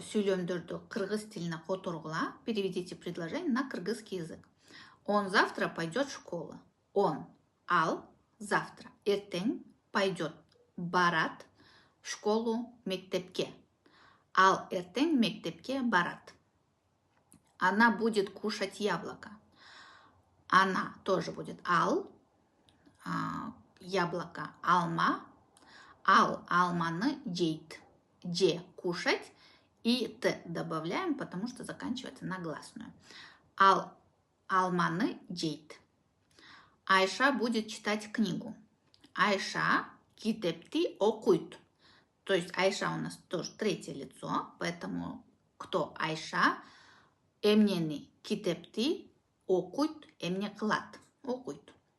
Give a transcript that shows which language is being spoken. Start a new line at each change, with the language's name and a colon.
Kyrgyz: Сүйлөмдөрдү кыргыз тилине которгула.
Russian: Переведите предложение на кыргызский язык. Он завтра пойдет в школу. Он, ал, завтра. Эртең пойдет, барат, в школу, мектепке.
Kyrgyz: Ал эртең мектепке барат.
Russian: Она будет кушать яблоко. Она тоже будет ал, яблоко, алма.
Kyrgyz: Ал, алманы жейт. Же, кушать.
Russian: И т добавляем, потому что заканчивается на гласную.
Kyrgyz: Ал, алманы жейт.
Russian: Айша будет читать книгу.
Kyrgyz: Айша китепти окуйт.
Russian: То есть Айша у нас тоже третье лицо, поэтому кто Айша?
Kyrgyz: Эмнени китепти окуйт, эмне кылат, окуйт.